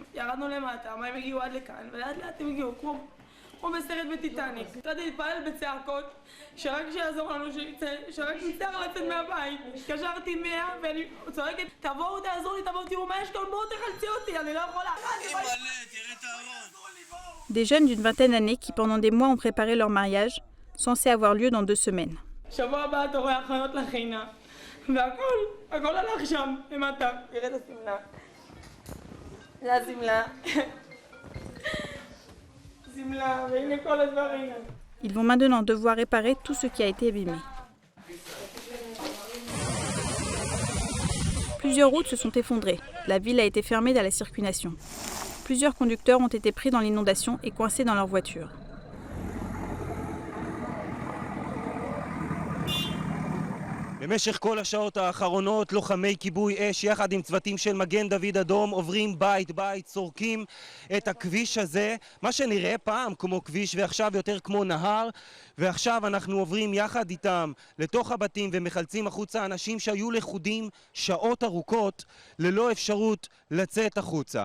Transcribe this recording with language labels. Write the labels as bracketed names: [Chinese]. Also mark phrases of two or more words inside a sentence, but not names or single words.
[Hebrew] ירדנו למטה, המים הגיעו עד לכאן, ולאט לאט הם הגיעו, כמו בסרט בטיטניק. התחלתי להתפלל בצעקות, שרק שיעזור לנו שרק נצטרך לצאת מהבית. התקשרתי 100 ואני צועקת, תבואו תעזרו לי, תבואו תראו מה יש כאן, בואו תחלצי אותי, אני לא יכולה. [French] Des jeunes d'une vingtaine d'années qui pendant des mois ont préparé leur mariage, censé avoir lieu dans 2 semaines. [Hebrew] שבוע הבא אתה רואה הכנות לחינה, והכל הלך שם, למטה. תראה את הסמלה. זה הסמלה. סמלה, והנה כל הדברים. [French] Ils vont maintenant devoir réparer tout ce qui a été abîmé. Plusieurs routes se sont effondrées. La ville a été fermée à la circulation. Plusieurs conducteurs ont été pris dans l'inondation et coincés dans leur voiture. [Hebrew] במשך כל השעות האחרונות לוחמי כיבוי אש יחד עם צוותים של מגן דוד אדום עוברים בית בית, צורקים את הכביש הזה, מה שנראה פעם כמו כביש ועכשיו יותר כמו נהר, ועכשיו אנחנו עוברים יחד איתם לתוך הבתים ומחלצים החוצה אנשים שהיו לכודים שעות ארוכות ללא אפשרות לצאת החוצה.